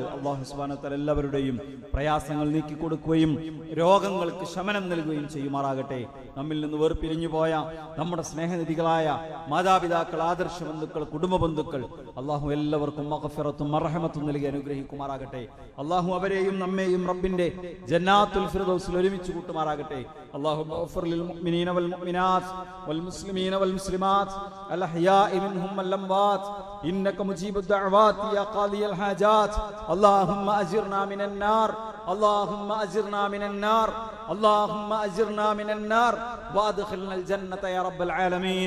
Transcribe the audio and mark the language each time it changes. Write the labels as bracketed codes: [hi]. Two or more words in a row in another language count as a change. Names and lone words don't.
[ml] അള്ളാഹു [ar] سبحانه وتعالى [ml] എല്ലാവരുടെയും പ്രയാസങ്ങൾ നീക്കിക്കൊടുക്കുകയും രോഗങ്ങൾക്ക് ശമനം നൽകുകയും ചെയ്യുമാറാകട്ടെ. നമ്മിൽ നിന്ന് വേർപിരിഞ്ഞു പോയ നമ്മുടെ സ്നേഹനിധികളായ മാതാപിതാക്കൾ, ആദർശ ബന്ധുക്കൾ, കുടുംബ ബന്ധുക്കൾ, അള്ളാഹു എല്ലാവർക്കും മഗ്ഫിറത്തും മർഹമത്തും നൽകി അനുഗ്രഹിക്കുമാറാകട്ടെ. അള്ളാഹു അവരെയും നമ്മെയും റബ്ബിന്റെ ജന്നാത്തുൽ ഫിർദൗസിൽ ഒരുമിച്ച് കൂട്ടുമാറാകട്ടെ. [ar] اللهم اغفر للمؤمنين والمؤمنات والمسلمين والمسلمات الأحياء منهم والأموات إنك مجيب الدعوات يا قاضي الحاجات. اللهم أجرنا من النار، اللهم أجرنا من النار، اللهم أجرنا من النار وأدخلنا الجنة يا رب العالمين.